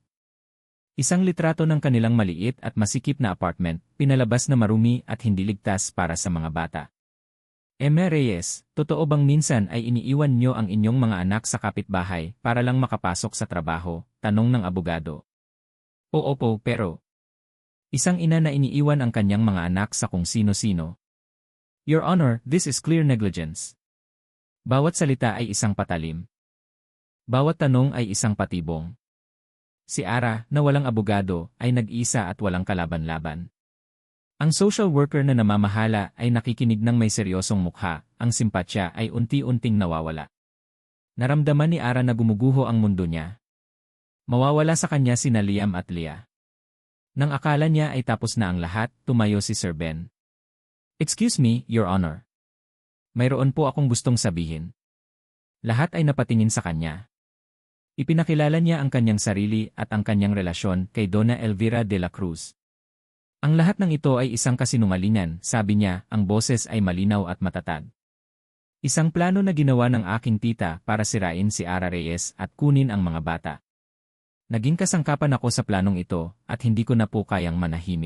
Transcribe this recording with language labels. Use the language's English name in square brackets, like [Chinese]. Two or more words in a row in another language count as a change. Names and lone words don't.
[Filipino] Isang litrato ng kanilang maliit at masikip na apartment, pinalabas na marumi at hindi ligtas para sa mga bata. Reyes, totoo bang minsan ay iniiwan nyo ang inyong mga anak sa kapitbahay para lang makapasok sa trabaho? Tanong ng abogado. Oo po, pero isang ina na iniiwan ang kanyang mga anak sa kung sino-sino. [English] Your Honor, this is clear negligence. [Filipino] Bawat salita ay isang patalim. Bawat tanong ay isang patibong. Si Ara, na walang abogado, ay nag-isa at walang kalaban-laban. Ang [English] social worker [Filipino] na namamahala ay nakikinig ng may seryosong mukha, ang simpatsya ay unti-unting nawawala. Naramdaman ni Ara na gumuguho ang mundo niya. Mawawala sa kanya sina Liam at Leah. Nang akala niya ay tapos na ang lahat, tumayo si Sir Ben. [English] Excuse me, Your Honor. [Filipino] Mayroon po akong gustong sabihin. Lahat ay napatingin sa kanya. Ipinakilala niya ang kanyang sarili at ang kanyang relasyon kay Donna Elvira de la Cruz. Ang lahat ng ito ay isang kasinungalingan, sabi niya, ang boses ay malinaw at matatag. Isang plano na ginawa ng aking tita para sirain si Ara Reyes at kunin ang mga bata. Naging kasangkapan ako sa planong ito at hindi ko na po kayang manahimik.